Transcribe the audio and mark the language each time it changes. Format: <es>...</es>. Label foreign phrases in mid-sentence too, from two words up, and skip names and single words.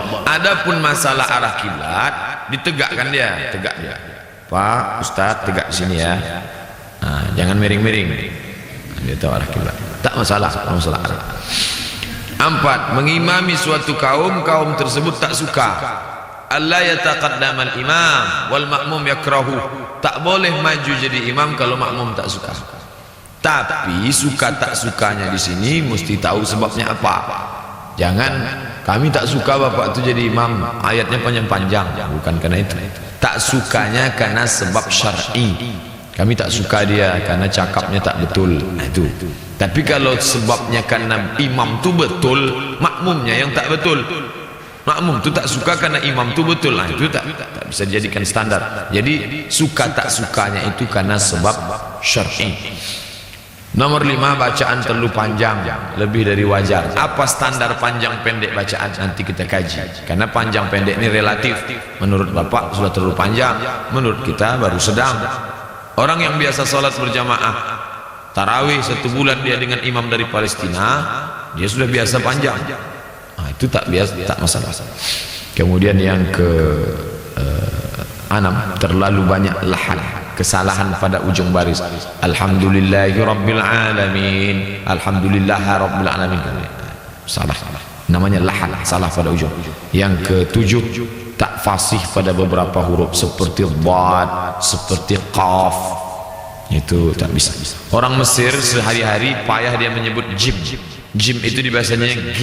<ms>Adapun masalah arah kiblat, ditegakkan dia, tegak dia. Pak Ustaz, tegak sini ya. Jangan miring-miring. Dia tahu arah kiblat. Tak masalah, masalah arah. 4, mengimami suatu kaum tersebut tak suka.</ms> <ar>ألا يتقدم الإمام والمأموم يكره.</ar> <ms>Tak boleh maju jadi imam kalau makmum tak suka. Tapi suka tak sukanya di sini mesti tahu sebabnya apa. Jangan kami tak suka bapak itu jadi imam, ayatnya panjang-panjang. Bukan karena itu. Tak sukanya karena sebab syar'i. Kami tak suka dia karena cakapnya tak betul. Itu. Tapi kalau sebabnya karena imam tu betul, makmumnya yang tak betul. Makmum tu tak suka karena imam tu betul. Itu tak bisa dijadikan standar. Jadi suka tak sukanya itu karena sebab syar'i. Nomor 5, bacaan terlalu panjang, lebih dari wajar. Apa standar panjang pendek bacaan? Nanti kita kaji. Karena panjang pendek ini relatif. Menurut bapak sudah terlalu panjang, menurut kita baru sedang. Orang yang biasa salat berjamaah tarawih 1 bulan dia dengan imam dari Palestina, dia sudah biasa panjang. Itu tak biasa, tak masalah. Kemudian yang ke-6, terlalu banyak lahan, kesalahan pada ujung baris.</ms> <ar>الحمد لله رب العالمين، الحمد لله رب العالمين.</ar> <ms>Salah. Namanya lahan, salah pada ujung. Yang ke-7, tak fasih pada beberapa huruf seperti dhad, seperti qaf. Itu tak bisa. Orang Mesir sehari-hari payah dia menyebut jim. Jim itu di bahasanya G.</ms>